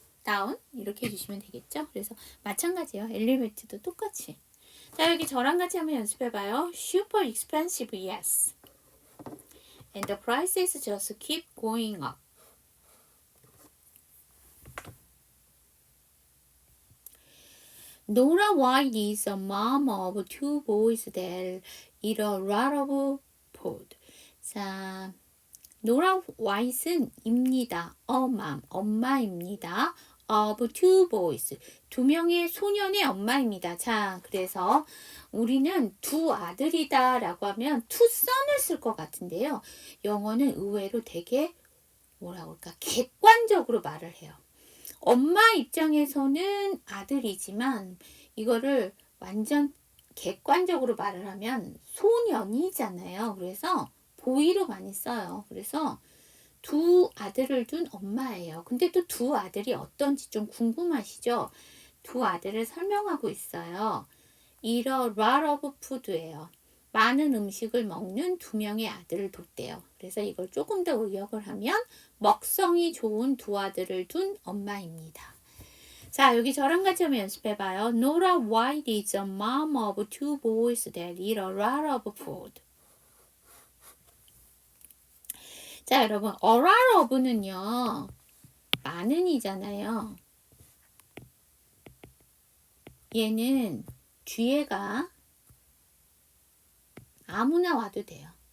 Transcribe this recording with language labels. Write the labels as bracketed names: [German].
[Korean] down 이렇게 해주시면 되겠죠. 그래서 마찬가지예요. 엘리베이터도 똑같이. 자, 여기 저랑 같이 한번 연습해봐요. [English] Super expensive, yes. And the prices just keep going up. Nora White is a mom of two boys that eat a lot of food. [Korean] 자, Nora White는 입니다. 엄마입니다. [English] of two boys. [Korean] 두 명의 소년의 엄마입니다. 자, 그래서 우리는 두 아들이다 라고 하면 two son을 쓸 것 같은데요. 영어는 의외로 되게 뭐라고 할까? 객관적으로 말을 해요. 엄마 입장에서는 아들이지만 이거를 완전 객관적으로 말을 하면 소년이잖아요. 그래서 보이로 많이 써요. 그래서 두 아들을 둔 엄마예요. 근데 또 두 아들이 어떤지 좀 궁금하시죠? 두 아들을 설명하고 있어요. [English] Eat a lot of food예요. [Korean] 많은 음식을 먹는 두 명의 아들을 뒀대요. 그래서 이걸 조금 더 의역을 하면 먹성이 좋은 두 아들을 둔 엄마입니다. 자, 여기 저랑 같이 한번 연습해봐요. [English] Nora White is a mom of two boys that eat a lot of food. [Korean] 자, 여러분, [English] a lot of [Korean] 는요, 많은이잖아요. 얘는 뒤에가 아무나 와도 돼요.